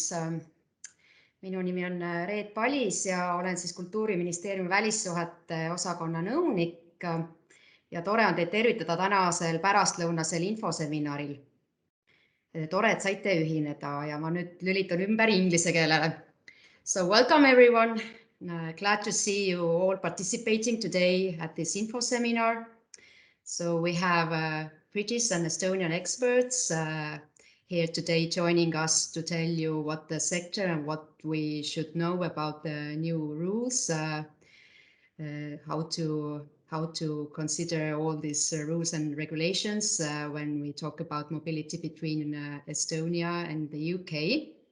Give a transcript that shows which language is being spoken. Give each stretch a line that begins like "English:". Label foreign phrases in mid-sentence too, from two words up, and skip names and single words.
Estonian: Minu nimi on Reet Palis ja olen siis Kultuuriministeeriumi välissuhete osakonna nõunik ja tore on teid tervitada tänasel pärastlõunasel infoseminaril. Tore, et saite ühineda ja ma nüüd lülitan ümber inglise keelele.
English: So welcome everyone. Glad to see you all participating today at this infoseminar. So we have British and Estonian experts here today joining us to tell you what the sector and what we should know about the new rules, how to consider all these rules and regulations when we talk about mobility between Estonia and the UK.